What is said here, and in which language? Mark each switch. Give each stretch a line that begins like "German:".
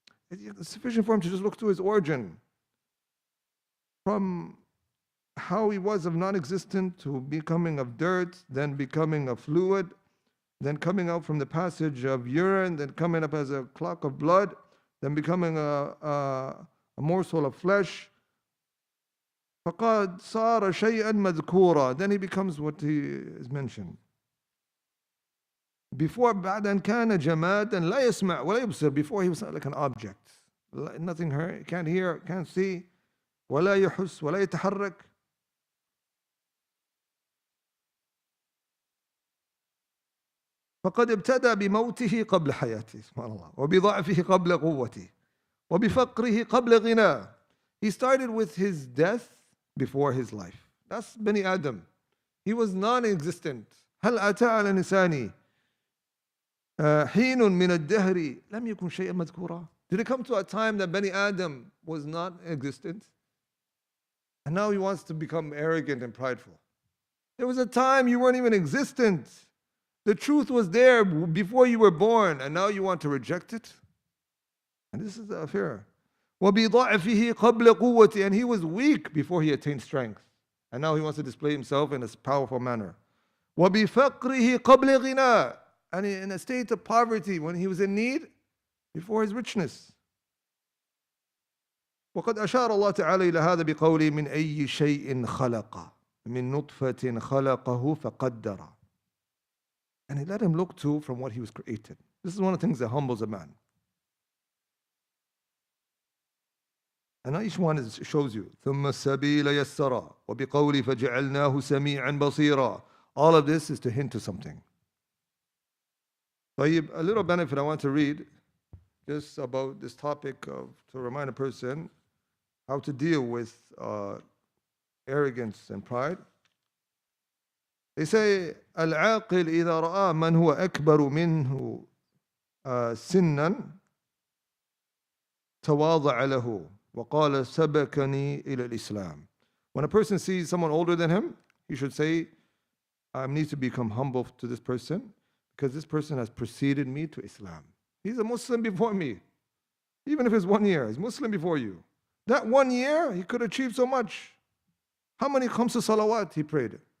English: It's sufficient for him to just look to his origin. From how he was of non-existent to becoming of dirt, then becoming of fluid, then coming out from the passage of urine, then coming up as a clot of blood, then becoming a morsel of flesh.
Arabic: فَقَدْ صَارَ شَيْئًا مَذْكُورًا.
English: Then he becomes what he is mentioned. Before,
Arabic: بعد أن كان جمادا لا يسمع ولا يبصر.
English: Before he was like an object. Nothing heard, can't hear, can't see.
Arabic: ولا يحس ولا يتحرك. فقد ابتدى بموته قبل حياته سبحان الله وبضعفه قبل قوته وبفقره قبل غناه.
English: He started with his death before his life. That's Bani Adam. He was non-existent.
Arabic: هل أتى على الإنسان حين من الدهر لم يكن شيئا مذكورا.
English: Did it come to a time that Bani Adam was not existent? And now he wants to become arrogant and prideful. There was a time you weren't even existent. The truth was there before you were born, and now you want to reject it? And this is the affair.
Arabic: وَبِضَعْفِهِ قَبْلَ قُوَّتِهِ.
English: And he was weak before he attained strength. And now he wants to display himself in a powerful manner.
Arabic: وَبِفَقْرِهِ قَبْلَ غِنَى.
English: And in a state of poverty, when he was in need, before his richness.
Arabic: وقد أشار الله تعالى إلى هذا بقوله من أي شيء خلق من نطفة خلقه فقدر.
English: And he let him look to from what he was created. This is one of the things that humbles a man. And each one shows you
Arabic: ثم السبيل يسرا وبقوله فجعلناه سميعا بصيرا.
English: All of this is to hint to something.
Arabic: طيب,
English: a little benefit I want to read just about this topic of to remind a person how to deal with arrogance and pride. They say
Arabic: العاقل إذا رأى من هو أكبر منه سنا تواضع له وقال سبقني إلى الإسلام.
English: When a person sees someone older than him, he should say, I need to become humble to this person because this person has preceded me to Islam. He's a Muslim before me. Even if it's 1 year, he's Muslim before you. That 1 year, he could achieve so much. How many khamsa salawat he prayed?